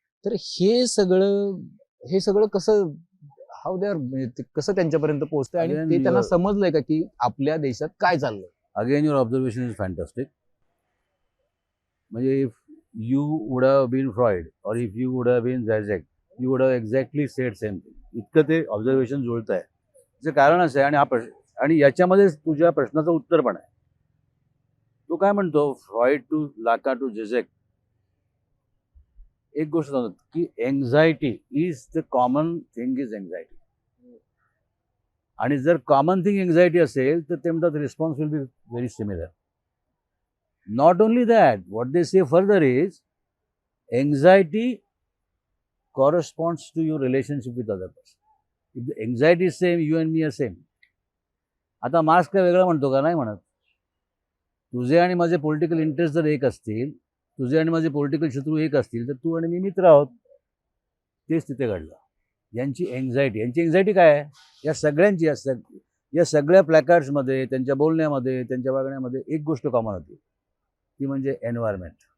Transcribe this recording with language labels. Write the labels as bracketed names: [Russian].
[Marathi] तर हे सगळं कसं, [English] how they are, [Marathi] कसं त्यांच्यापर्यंत पोहोचतंय, आणि ते त्यांना समजलंय का की आपल्या देशात काय चाललंय? [English] Again your observation is fantastic. म्हणजे if you would have been Freud or if you would have been Zizek, you would have exactly said same thing. [Marathi] इतकं ते ऑब्झर्वेशन जुळत आहे. त्याचं कारण असं आहे, आणि आणि याच्यामध्ये तुझ्या प्रश्नाचं उत्तर पण आहे. तो काय म्हणतो, फ्रॉइड टू लाका टू झिझेक, एक गोष्ट सांगतो की [English] Anxiety is the common thing is anxiety. [Marathi] आणि जर कॉमन थिंग एन्झायटी असेल तर ते म्हणतात [English] Response will be very similar. Not only that, what they say further is anxiety corresponds to your relationship with other person. If the anxiety is same, you and me are same. [Marathi] आता marks काय वेगळा म्हणतो का? नाही म्हणत. तुझे आणि माझे पॉलिटिकल इंटरेस्ट जर एक असतील, तुझे आणि माझे पॉलिटिकल शत्रू एक असतील, तर तू आणि मी मित्र आहोत. तेच तिथे घडलं. यांची एन्झायटी काय आहे? या सगळ्यांची, या सगळ्या प्लॅकार्ड्समध्ये, त्यांच्या बोलण्यामध्ये, त्यांच्या वागण्यामध्ये एक गोष्ट कॉमन होती, ती म्हणजे एन्व्हायरमेंट.